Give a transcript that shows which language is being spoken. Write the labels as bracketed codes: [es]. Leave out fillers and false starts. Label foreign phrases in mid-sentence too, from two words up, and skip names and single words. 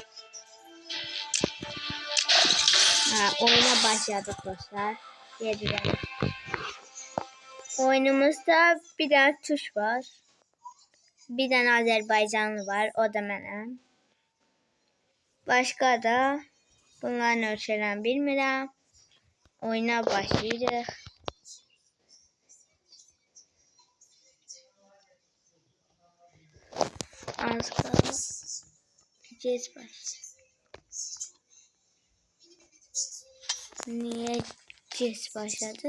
[tr] Oyuna başladık dostlar. Yedirelim. Oyunumuzda bir tane tuş var. Bir tane Azerbaycanlı var. [az] O da mənim. [tr] Başka da bunların ölçülerini bilmirəm. [az] Oyuna başlayırıq. Az qaldı. [tr] Geç başlayır. Niye geç başladı?